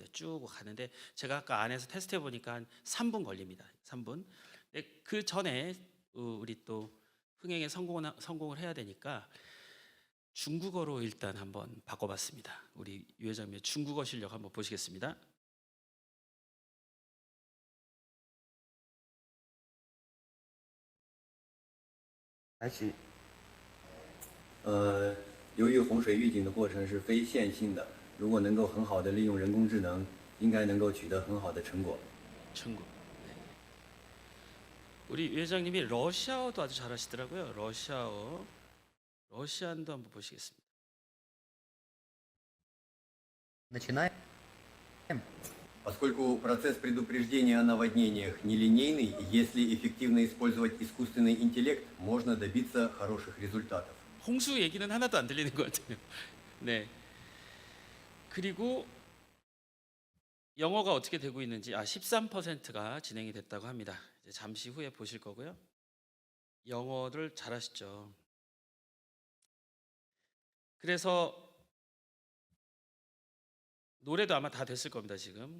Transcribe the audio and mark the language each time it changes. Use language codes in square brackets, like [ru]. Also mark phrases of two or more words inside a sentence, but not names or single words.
[ko] 쭉 가는데 제가 아까 안에서 테스트해 보니까 한 3분 걸립니다. 3분. 그 전에 우리 또 흥행에 성공을 해야 되니까 중국어로 일단 한번 바꿔봤습니다. 우리 유 회장님의 중국어 실력 한번 보시겠습니다. [zh] 开始。由于洪水预警的过程是非线性的，如果能够很好的利用人工智能，应该能够取得很好的成果。 [ko] 중국. 네. 우리 유 회장님이 러시아어도 아주 잘하시더라고요. 러시아어. 러시안도 한번 보시겠습니다. [ru] Начинаем. Поскольку процесс предупреждения о наводнениях нелинейный, если эффективно использовать искусственный интеллект, можно добиться хороших результатов. [ko] 홍수 얘기는 하나도 안 들리는 것 같아요. 네. 그리고 영어가 어떻게 되고 있는지 13%가 진행이 됐다고 합니다. 이제 잠시 후에 보실 거고요. 영어를 잘하시죠. 그래서 노래도 아마 다 됐을 겁니다 지금.